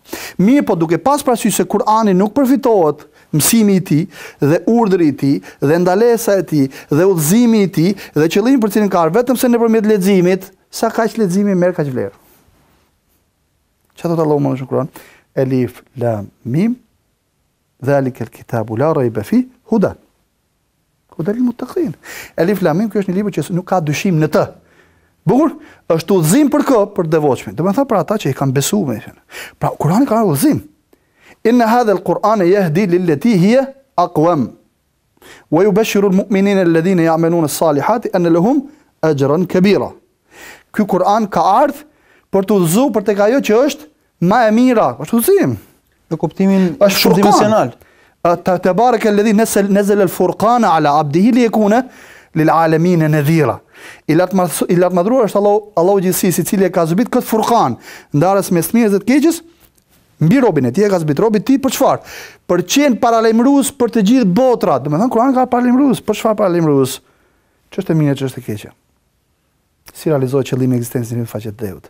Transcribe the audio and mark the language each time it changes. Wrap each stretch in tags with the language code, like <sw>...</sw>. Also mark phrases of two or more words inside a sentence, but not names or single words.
<sq>Mirë, po duke pas parasysh se Kurani nuk përfitohet mësimi i tij dhe urdhri i tij dhe ndalesa e tij dhe udhëzimi i tij dhe qëllimi për cilin ka vetëm se nëpërmjet leximit, sa kaq leximi merr kaq vlerë. Çfarë thot Allahu në Kur'an?</sq> <ar>ألف لام ميم ذلك الكتاب لا ريب في هدى. هدى للمتقين. ألف لام ميم,</ar> <sq>ky është një libër që nuk ka dyshim në të. Bukur, është udhëzim për kë? Për devotshmin. Do të thonë për ata që i kanë besuar me. Pra Kurani ka udhëzim.</sq> <ar>إن هذا القرآن يهدي للتي هي أقوم ويبشر المؤمنين الذين يعملون الصالحات أن لهم أجرا كبيرا.</ar> <sq>Ky Kur'an ka ardhur për të udhëzuar për tek ajo që është më e mira. Është udhëzim. Në kuptimin dimensional.</sq> <ar>تبارك الذي نزل الفرقان على عبده ليكون للعالمين نذيرا.</ar> <sq>I lartë madhruar është Allahu gjithësisë, i cili e ka zbrit këtë furqan, ndarës mes mirës dhe të keqes, mbi robën e tij e ka zbrit. Robi i tij për çfarë? Për qenë paralajmërues për të gjithë botrat. Do të thonë Kurani ka paralajmërues, për çfarë paralajmërues? Ç'është e mirë, ç'është e keqe. Si realizohet qëllimi i ekzistencës në faqet e dheut?</sq>